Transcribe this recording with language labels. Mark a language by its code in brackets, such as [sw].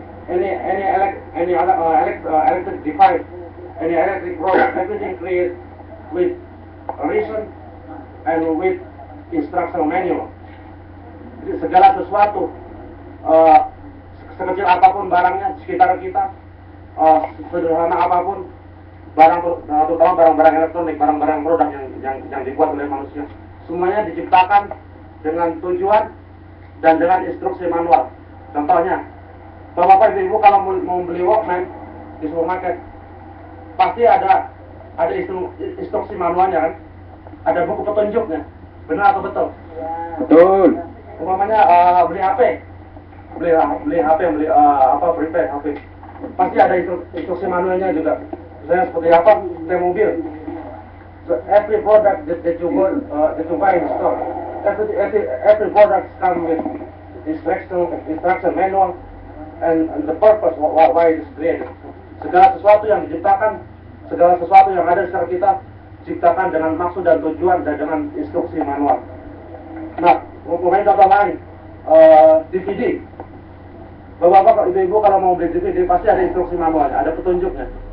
[en] Any electric device, any electric product, everything created with reason and with instruction manual. [id] Jadi segala sesuatu, sekecil apapun barangnya di sekitar kita, sederhana apapun, terutama barang-barang elektronik, barang-barang produk yang dibuat oleh manusia, semuanya diciptakan dengan tujuan dan dengan instruksi manual. Contohnya, Bapak Ibu kalau mau beli Walkman di supermarket, pasti ada instruksi manualnya kan? Ada buku petunjuknya. Benar atau betul? Betul. Umpamanya beli HP, beli prepaid HP. Pasti ada instruksi manualnya juga. Misalnya seperti apa? Seperti mobil. [en] So every product that you buy in store, every product comes with instruction manual and the purpose why it is created. [id] Segala sesuatu yang diciptakan, segala sesuatu yang ada di sekitar kita diciptakan dengan maksud dan tujuan dan dengan instruksi manual. Nah, umpamanya contoh lain, DVD. Bapak-bapak, ibu-ibu kalau mau beli DVD pasti ada instruksi manualnya, ada petunjuknya.